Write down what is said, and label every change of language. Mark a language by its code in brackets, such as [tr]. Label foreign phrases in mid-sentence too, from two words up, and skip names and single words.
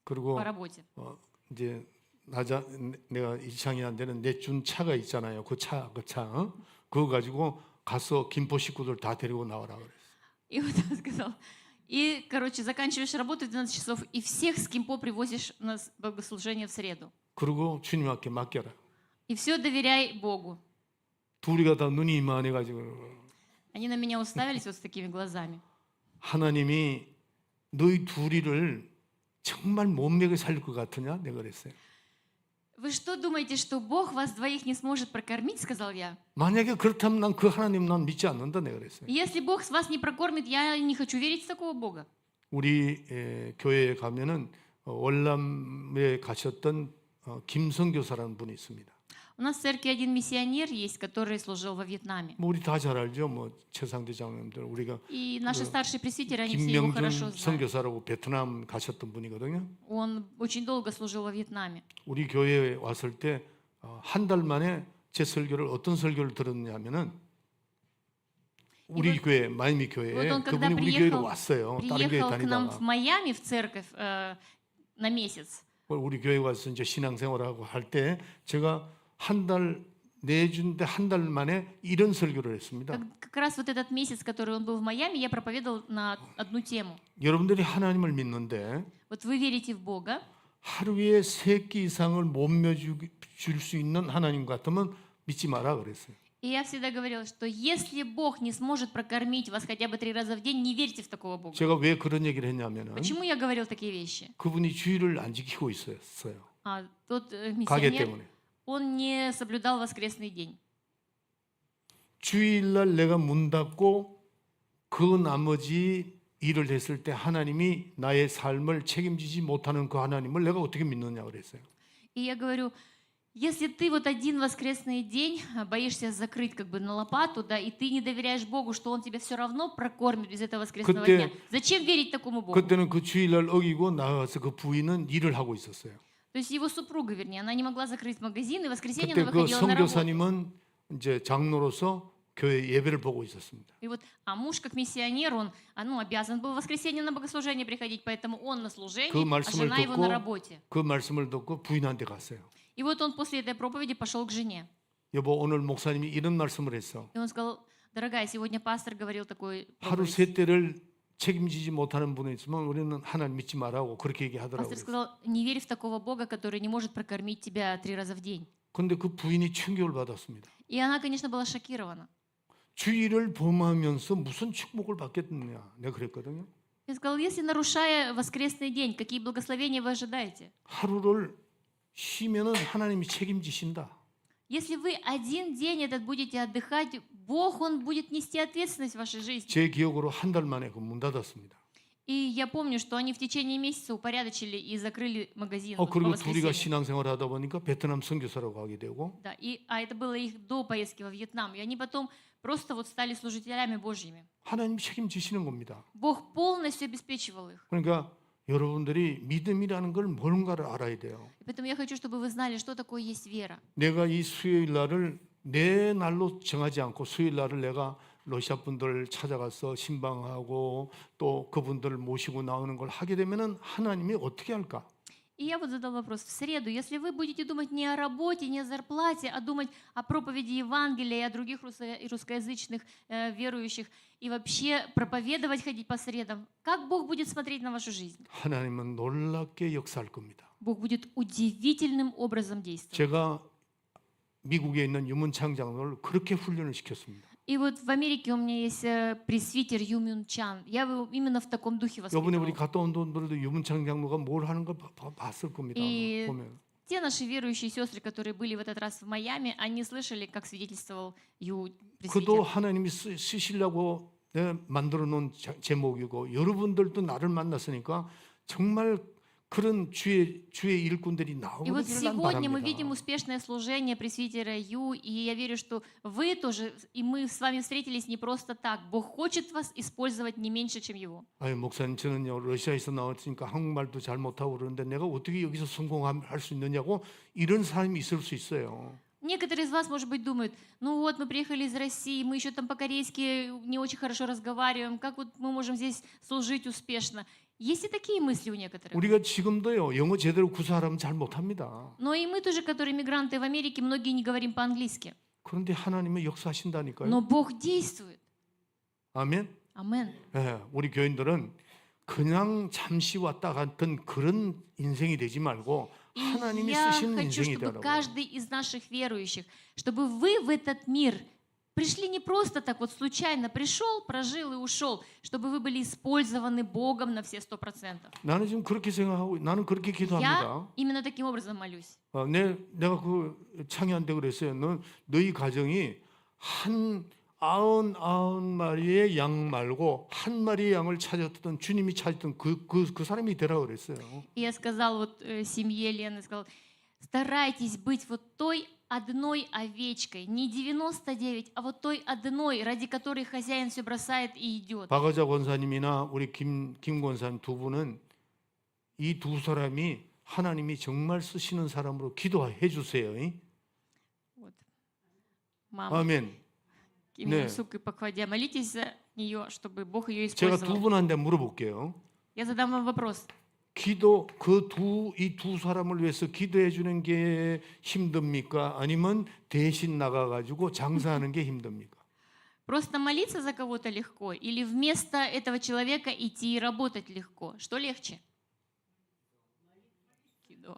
[ko] 그리고 [ru] по работе. [ko] 이제 내가 이창희한테는 내준 차가 있잖아요. 그 차. 그거 가지고 가서 김포 식구들 다 데리고 나오라 그랬어요. [ru] И вот он сказал, и, короче, заканчиваешь работу в 12 часов, и всех с Кимпо привозишь на богослужение в среду. [ko] 그리고 주님 앞에 맡겨라. [ru] И все доверяй Богу. [ko] 둘이가 다 눈이 이만해가지고 [ru] Они на меня уставились вот с такими глазами. [ko] 하나님이 너희 둘이를 정말 못 먹여 살릴 것 같으냐? 내가 그랬어요. [ru] Вы что думаете, что Бог вас двоих не сможет прокормить, сказал я? [ko] 만약에 그렇다면 난 그 하나님 난 믿지 않는다. 내가 그랬어요. [ru] Если Бог вас не прокормит, я не хочу верить в такого Бога. [ko] 우리 교회에 가면은 월남에 가셨던 김성교사라는 분이 있습니다. [ru] У нас в церкви один миссионер есть, который служил во Вьетнаме. [ko] 뭐 우리 다 잘 알죠. 뭐 최상대 장로님들 우리가 [ru] И наши старшие пресвитеры, они все его хорошо 김명준 знают. [ko] 선교사라고 베트남 가셨던 분이거든요. [ru] Он очень долго служил во Вьетнаме. [ko] 우리 교회에 왔을 때 한 달 만에 제 설교를 어떤 설교를 들었냐면은 우리 교회 마이미 교회에 [ru] вот он, когда [ko] 그분이 우리 교회로 [ru] приехал, [ko] 왔어요. 다른 교회 [ru] приехал к нам [ko] 다니다가 [ru] в Майами в церковь на месяц. [ko] 우리 교회 와서 이제 신앙생활하고 할 때 제가 한 달 내준데 한 달 만에 이런 설교를 했습니다. [ru] Как раз вот этот месяц, который он был в Майами, я проповедовал на одну тему. [ko] 여러분들이 하나님을 믿는데 [ru] Вот вы верите в Бога, [ko] 하루에 3끼 이상을 못 먹여줄 수 있는 하나님 같으면 믿지 마라 그랬어요. [ru] и я всегда говорила, что если Бог не сможет прокормить вас хотя бы 3 раза в день, не верьте в такого Бога. [ko] 제가 왜 그런 얘기를 했냐면은 [ru] Почему я говорил такие вещи? [ko] 그분이 주의를 안 지키고 있었어요. [ru] А тот [ko] 가게 [ru] миссионер, [ko] 때문에. [ru] он не соблюдал воскресный день. [ko] 주일날 내가 문 닫고 그 나머지 일을 했을 때 하나님이 나의 삶을 책임지지 못하는 그 하나님을 내가 어떻게 믿느냐 그랬어요. [ru] И я говорю, если ты вот один воскресный день боишься закрыть как бы на лопату, да, и ты не доверяешь Богу, что Он тебя все равно прокормит без этого воскресного [ko] 그때- [ru] дня, зачем верить такому Богу? [ko] 그때는 그 주일날 어기고 나가서 그 부인은 일을 하고 있었어요. [ru] То есть его супруга, вернее, она не могла закрыть магазин, и в воскресенье [ko] 그때 [ru] она [ko] 그 [ru] выходила на работу. [ko] 선교사님은 이제 장로로서 교회 예배를 보고 있었습니다. [ru] И вот, а муж как миссионер, он обязан был в воскресенье на богослужение приходить, поэтому он на служении, [ko] 그 [ru] а [ko] 말씀을 [ru] жена его на [ko] 듣고 [ru] работе. [ko] 그 말씀을 듣고 부인한테 갔어요. [ru] И вот он после этой проповеди пошел к жене. [ko] 여보 오늘 목사님이 이런 말씀을 했어. [ru] И он сказал, дорогая, сегодня пастор говорил такой [ko] 하루 [ru] проповедь. [ko] 세 때를 책임지지 못하는 분이 있으면 우리는 하나님 믿지 말라고 그렇게 얘기하더라고요. [ru] Пастор сказал, не верь в такого Бога, который не может прокормить тебя 3 раза в день. [ko] 근데 그 부인이 충격을 받았습니다. [ru] И она, конечно, была шокирована. [ko] 주일을 범하면서 무슨 축복을 받겠느냐 내가 그랬거든요. [ru] Я сказал, если нарушая воскресный день, какие благословения вы ожидаете? [ko] 하루를 쉬면은 하나님이 책임지신다. [ru] Если вы один день этот будете отдыхать, Бог, Он будет нести ответственность в вашей жизни. [ko] 제 기억으로 한 달 만에 그 문 닫았습니다. [ru] И я помню, что они в течение месяца упорядочили и закрыли магазин вот по [ko] 그리고 둘이가 [ru] воскресеньям. [ko] 신앙생활 하다 보니까 베트남 선교사로 가게 되고 [ru] Да, а это было их до поездки во Вьетнам. И они потом просто вот стали служителями Божьими. [ko] 하나님이 책임지시는 겁니다. [ru] Бог полностью обеспечивал их. [ko] 그러니까 여러분들이 믿음이라는 걸 뭔가를 알아야 돼요. [ru] И поэтому я хочу, чтобы вы знали, что такое есть вера. [ko] 내가 이 수요일 날을 내 날로 정하지 않고 수요일 날을 내가 러시아 분들 찾아가서 신방하고 또 그분들을 모시고 나오는 걸 하게 되면은 하나님이 어떻게 할까? [ru] И я вот задал вопрос в среду. Если вы будете думать не о работе, не о зарплате, а думать о проповеди Евангелия и о других русскоязычных верующих, и вообще проповедовать, ходить по средам, как Бог будет смотреть на вашу жизнь? [ko] 하나님은 놀랍게 역사할 겁니다. [ru] Бог будет удивительным образом действовать. [ko] 제가 미국에 있는 유문창 장로를 그렇게 훈련을 시켰습니다. [ru] И вот в Америке у меня есть пресвитер Ю Мюн Чан. Я его именно в таком духе [ko] 이번에 우리 [ru] воспитывала. [ko] 갔다 온 분들도 유문창 장로가 뭘 하는 걸 봤을 겁니다. 이- 아마 보면. [ru] Те наши верующие сестры, которые были в этот раз в Майами, они слышали, как свидетельствовал Ю [ko] 그도 [ru] пресвитер. [ko] 하나님이 쓰시려고 만들어 놓은 제목이고 여러분들도 나를 만났으니까 정말 그런 주의 일꾼들이 [ru] И вот [ko] 나오기를 난 [ru] сегодня мы видим [ko] 바랍니다. [ru] успешное служение пресвитера Ю, и я верю, что вы тоже, и мы с вами встретились не просто так. Бог хочет вас использовать не меньше, чем его. [ko] 아니 목사님 저는요 러시아에서 나왔으니까 한국말도 잘 못하고 그러는데 내가 어떻게 여기서 성공할 수 있느냐고 이런 사람이 있을 수 있어요. [ru] Некоторые из вас, может быть, думают, ну вот мы приехали из России, мы еще там по-корейски не очень хорошо разговариваем, как вот мы можем здесь служить успешно? Есть и такие мысли у некоторых. [ko] 우리가 지금도요 영어 제대로 구사하면 잘 못합니다. [ru] Но и мы тоже, которые мигранты в Америке, многие не говорим по-английски. [ko] 그런데 하나님은 역사하신다니까요. [ru] Но Бог действует. [ko] 아멘. [ru] Амен. [ko] 예, 우리 교인들은 그냥 잠시 왔다 갔던 그런 인생이 되지 말고 [ru] И [ko] 하나님이 [ru] я [ko] 쓰시는 [ru] хочу, [ko] 인생이 [ru] чтобы [ko] 되라고. [ru] каждый из наших верующих, чтобы вы в этот мир пришли не просто так вот случайно пришел, прожил и ушел, чтобы вы были использованы Богом на все 100%. [ko] 나는 지금 그렇게 생각하고 나는 그렇게 기도합니다. [ru] Я именно таким образом молюсь. [ko] 내가 그 창희한테 그랬어요. 너희 가정이 한 99마리의 양 말고 한 마리의 양을 찾았던 주님이 찾았던 그 사람이 되라 그랬어요. [ru] И я сказал вот семье Лены, сказал, старайтесь быть вот той одной овечкой, не 99, а вот той одной, ради которой хозяин все бросает и идет. [ko] 박아자 권사님이나 우리 김 권사님 두 분은 이 두 사람이 하나님이 정말 쓰시는 사람으로 기도해 주세요. [ru] Вот. Мама [ko] 아멘. [ru] Ким [ko] 네. [ru] Ир Сук и Паквадя, молитесь за нее, чтобы Бог ее [ko] 제가 두 [ru] использовал. [ko] 분한테 물어볼게요. [ru] Я задам вам вопрос. [ko] 기도 이 두 사람을 위해서 기도해 주는 게 힘듭니까? 아니면 대신 나가 가지고 장사하는 게 힘듭니까? [ru] Просто молиться за кого-то легко или вместо этого человека идти и работать легко? Что легче? Кидо.